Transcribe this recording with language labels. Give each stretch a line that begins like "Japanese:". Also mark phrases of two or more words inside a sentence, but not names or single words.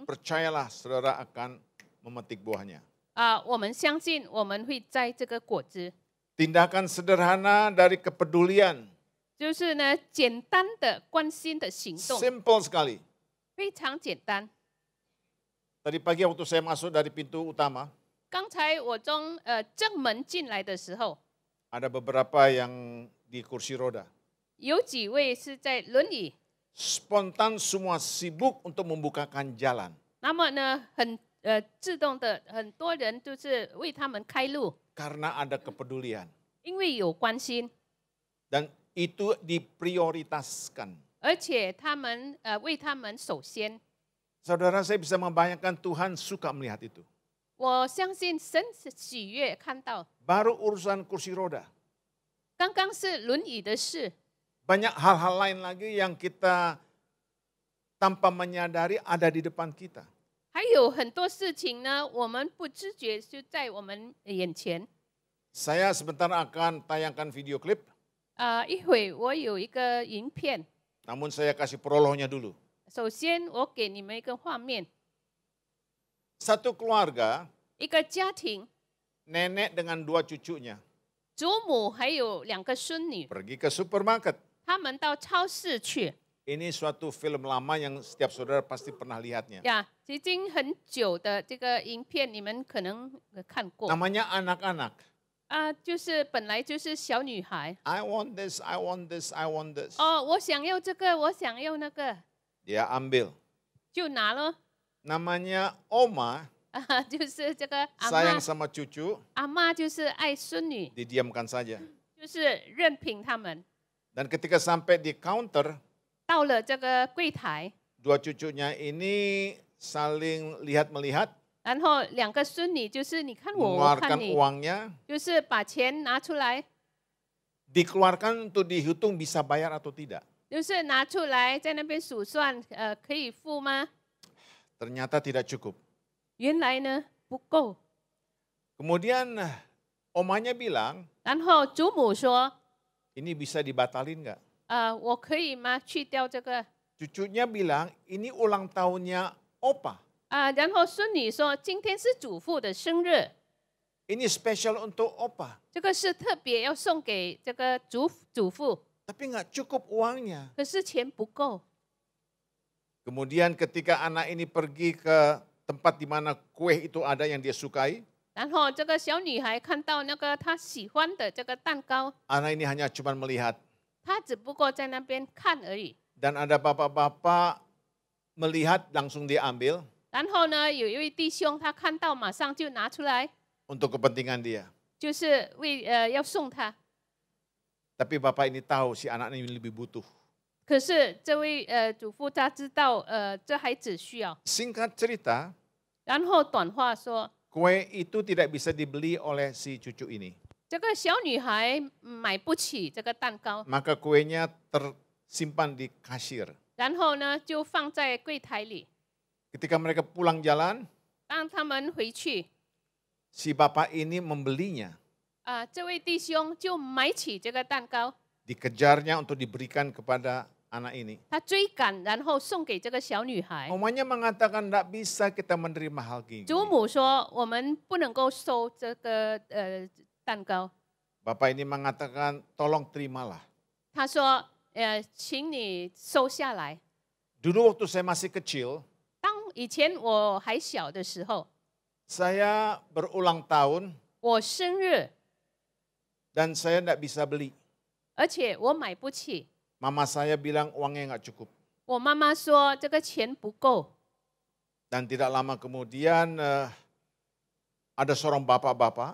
Indonesian: percayalah saudara akan memetik buahnya.
Chinese: 啊，我们相信我们会摘这个果子，
Indonesian: Tindakan sederhana dari kepedulian,
Chinese: 就是呢简单的关心的行动，
Indonesian: simple sekali.
Chinese: 非常简单。
Indonesian: Tadi pagi waktu saya masuk dari pintu utama,
Chinese: 刚才我从正门进来的时候，
Indonesian: ada beberapa yang di kursi roda.
Chinese: 有几位是在轮椅，
Indonesian: Spontan semua sibuk untuk membukakan jalan.
Chinese: 那么呢很自动的很多人就是为他们开路，
Indonesian: Karena ada kepedulian.
Chinese: 因为有关心，
Indonesian: Dan itu diprioritaskan.
Chinese: 而且他们为他们首先。
Indonesian: Saudara, saya bisa membayangkan Tuhan suka melihat itu.
Chinese: 我相信神是喜悦看到，
Indonesian: Baru urusan kursi roda.
Chinese: 刚刚是轮椅的事，
Indonesian: Banyak hal-hal lain lagi yang kita tanpa menyadari ada di depan kita.
Chinese: 还有很多事情呢，我们不知觉就在我们眼前。
Indonesian: Saya sebentar akan tayangkan video klip,
Chinese: 一会我有一个影片，
Indonesian: namun saya kasih prolognya dulu.
Chinese: 首先我给你们一个画面，
Indonesian: Satu keluarga,
Chinese: 一个家庭，
Indonesian: nenek dengan 2 cucunya,
Chinese: 祖母还有2个孙女，
Indonesian: pergi ke supermarket.
Chinese: 他们到超市去。
Indonesian: Ini suatu film lama yang setiap saudara pasti pernah lihatnya.
Chinese: 呀，已经很久的这个影片，你们可能看过。
Indonesian: Namanya anak-anak.
Chinese: 就是本来就是小女孩。
English: I want this, I want this, I want this.
Chinese: 哦，我想要这个，我想要那个，
Indonesian: Dia ambil.
Chinese: 就拿了。
Indonesian: Namanya Oma,
Chinese: 就是这个阿
Indonesian: sayang
Chinese: 妈，
Indonesian: sama cucu,
Chinese: 阿妈就是爱孙女，
Indonesian: didiamkan saja.
Chinese: 就是任凭他们。
Indonesian: Dan ketika sampai di counter,
Chinese: 到了这个柜台，
Indonesian: 2 cucunya ini saling lihat-melihat,
Chinese: 然后2个孙女就是你看我，我看
Indonesian: mengeluarkan
Chinese: 你，
Indonesian: uangnya,
Chinese: 就是把钱拿出来，
Indonesian: dikeluarkan untuk dihitung bisa bayar atau tidak.
Chinese: 就是拿出来在那边数算，可以付吗？
Indonesian: Ternyata tidak cukup.
Chinese: 原来呢不够。
Indonesian: Kemudian omanya bilang,
Chinese: 然后祖母说，
Indonesian: ini bisa dibatalin nggak?
Chinese: 我可以吗？去掉这个。
Indonesian: Cucunya bilang, ini ulang tahunnya Opa.
Chinese: 然后孙女说，今天是祖父的生日，
Indonesian: Ini spesial untuk Opa.
Chinese: 这个是特别要送给这个祖父，
Indonesian: Tapi nggak cukup uangnya.
Chinese: 可是钱不够。
Indonesian: Kemudian ketika anak ini pergi ke tempat di mana kue itu ada yang dia sukai,
Chinese: 然后这个小女孩看到那个她喜欢的这个蛋糕，
Indonesian: anak ini hanya cuma melihat.
Chinese: 她只不过在那边看而已。
Indonesian: Dan ada bapak-bapak melihat langsung diambil
Chinese: 然后呢，有一位弟兄他看到，马上就拿出来，
Indonesian: untuk kepentingan dia.
Chinese: 就是为要送他。
Indonesian: Tapi bapak ini tahu si anak ini lebih butuh.
Chinese: 可是这位祖父他知道这孩子需要。
Indonesian: Singkat cerita,
Chinese: 然后短话说，
Indonesian: kue itu tidak bisa dibeli oleh si cucu ini.
Chinese: 这个小女孩买不起这个蛋糕，
Indonesian: Maka kuenya tersimpan di kasir.
Chinese: 然后呢就放在柜台里。
Indonesian: Ketika mereka pulang jalan,
Chinese: 当他们回去，
Indonesian: si bapak ini membelinya.
Chinese: 这位弟兄就买起这个蛋糕，
Indonesian: Dikejarnya untuk diberikan kepada anak ini.
Chinese: 他追赶，然后送给这个小女孩。
Indonesian: Omanya mengatakan tidak bisa kita menerima hal gini.
Chinese: 祖母说：“我们不能够收这个蛋糕。”
Indonesian: Bapak ini mengatakan tolong terimalah.
Chinese: 他说：“请你收下来。
Indonesian: Dulu waktu saya masih kecil,
Chinese: 当以前我还小的时候，
Indonesian: saya berulang tahun
Chinese: 我生日，
Indonesian: dan saya tidak bisa beli.
Chinese: 而且我买不起。
Indonesian: Mama saya bilang uangnya nggak cukup.
Chinese: 我妈妈说这个钱不够。
Indonesian: Dan tidak lama kemudian ada seorang bapak-bapak